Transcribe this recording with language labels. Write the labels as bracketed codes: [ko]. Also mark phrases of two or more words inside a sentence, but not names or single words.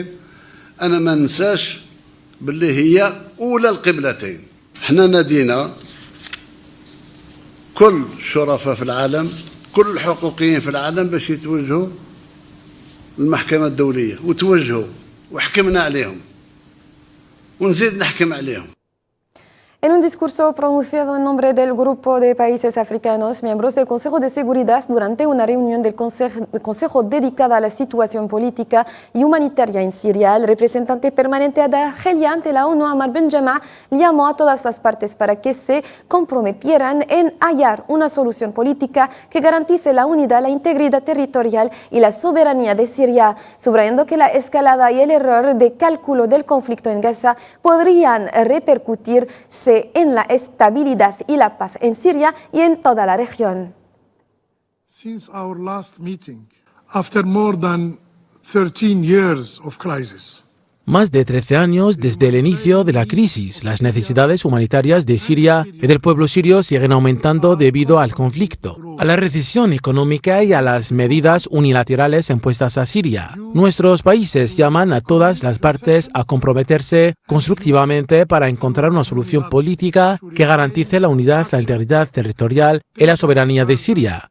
[ar] أنا ما ننساش باللي هي أولى القبلتين. احنا نادينا كل الشرفاء في العالم، كل الحقوقيين في العالم باش يتوجهوا للمحكمة الدولية وتوجهوا وحكمنا عليهم ونزيد نحكم عليهم. [es] En un discurso pronunciado en nombre del Grupo de Países Africanos, miembros del Consejo de Seguridad, durante una reunión del Consejo dedicada a la situación política y humanitaria en Siria, el representante permanente de Argelia ante la ONU, Amar Benjama, llamó a todas las partes para que se comprometieran en hallar una solución política que garantice la unidad, la integridad territorial y la soberanía de Siria, subrayando que la escalada y el error de cálculo del conflicto en Gaza podrían repercutirse en la estabilidad y la paz en Siria y en toda la región. [en] Since our last meeting, after more than 13 years of crisis, [es] Más de 13 años desde el inicio de la crisis, las necesidades humanitarias de Siria y del pueblo sirio siguen aumentando debido al conflicto, a la recesión económica y a las medidas unilaterales impuestas a Siria. Nuestros países llaman a todas las partes a comprometerse constructivamente para encontrar una solución política que garantice la unidad, la integridad territorial y la soberanía de Siria.